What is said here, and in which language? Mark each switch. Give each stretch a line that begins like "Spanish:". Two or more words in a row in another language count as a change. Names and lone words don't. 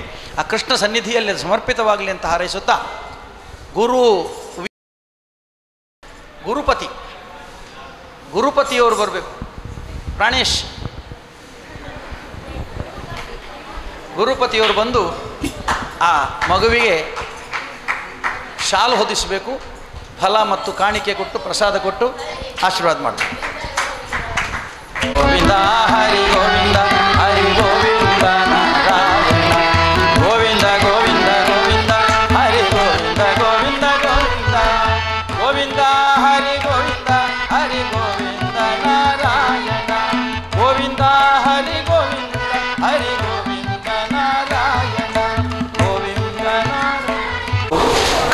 Kannada: ಆ ಕೃಷ್ಣ ಸನ್ನಿಧಿಯಲ್ಲಿ ಸಮರ್ಪಿತವಾಗಲಿ ಅಂತ ಹಾರೈಸುತ್ತಾ, ಗುರುಪತಿಯವರು ಬರಬೇಕು. ಪ್ರಾಣೇಶ್ ಗುರುಪತಿಯವರು ಬಂದು ಆ ಮಗುವಿಗೆ ಶಾಲು ಹೊದಿಸಬೇಕು. ಫಲ ಮತ್ತು ಕಾಣಿಕೆ ಕೊಟ್ಟು ಪ್ರಸಾದ ಕೊಟ್ಟು ಆಶೀರ್ವಾದ ಮಾಡಬೇಕು. ಗೋವಿಂದ ಹರಿ ಗೋವಿಂದ ಹರಿ ಗೋವಿಂದ ನಾರಾಯಣ ಗೋವಿಂದ ಗೋವಿಂದ ಗೋವಿಂದ ಹರಿ ಗೋವಿಂದ ಗೋವಿಂದ ಗೋವಿಂದ ಗೋವಿಂದ ಹರಿ ಗೋವಿಂದ ಹರಿ ಗೋವಿಂದ ನಾರಾಯಣ ಗೋವಿಂದ ಹರಿ ಗೋವಿಂದ ಹರಿ ಗೋವಿಂದ ನಾರಾಯಣ ಗೋವಿಂದ ನಾರಾಯಣ.